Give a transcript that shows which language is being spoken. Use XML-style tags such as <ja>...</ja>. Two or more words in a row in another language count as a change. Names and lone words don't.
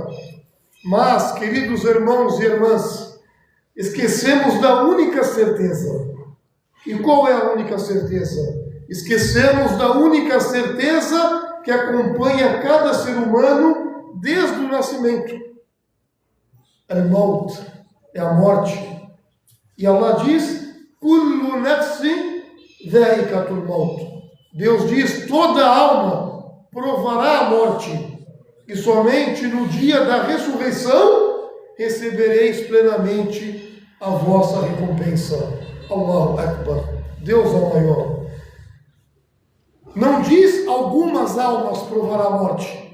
<pt>Mas, queridos irmãos e irmãs, esquecemos da única certeza. E qual é a única certeza? Esquecemos da única certeza que acompanha cada ser humano desde o nascimento. Al-Maut é a morte. E Allah diz:</pt> <ar>كل نفس ذائقة الموت.</ar> <pt>Deus diz: toda alma provará a morte, e somente no dia da ressurreição recebereis plenamente a vossa recompensa.</pt> <ar>الله أكبر.</ar> <pt>Deus é o maior. Não diz algumas almas provará a morte.</pt>